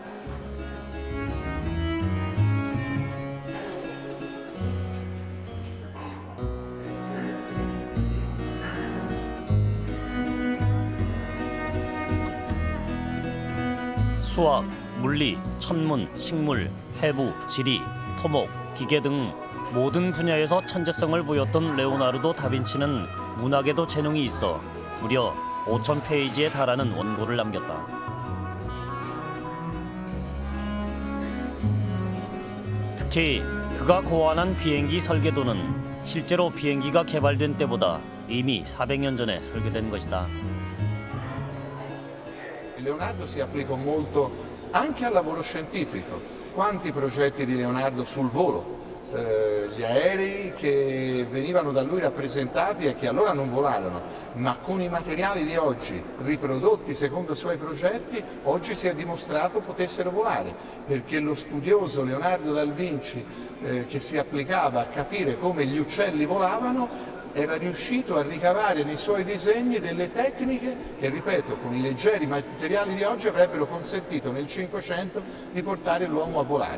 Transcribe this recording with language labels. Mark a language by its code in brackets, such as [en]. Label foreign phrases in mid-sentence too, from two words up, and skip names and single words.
[ko] 수학, 물리, 천문, 식물, 해부, 지리, 토목, 기계 등 모든 분야에서 천재성을 보였던 레오나르도 다빈치는 문학에도 재능이 있어 무려 5,000페이지에 달하는 원고를 남겼다. 특히 그가 고안한 비행기 설계도는 실제로 비행기가 개발된 때보다 이미 400년 전에 설계된 것이다. [it] Leonardo si applicò molto anche al lavoro scientifico. Quanti progetti di Leonardo sul volo, gli aerei che venivano da lui rappresentati e che allora non volarono, ma con i materiali di oggi riprodotti secondo i suoi progetti, oggi si è dimostrato potessero volare, perché lo studioso Leonardo da Vinci che si applicava a capire come gli uccelli volavano era riuscito a ricavare nei suoi disegni delle tecniche che, ripeto, con i leggeri materiali di oggi avrebbero consentito nel Cinquecento di portare l'uomo a volare.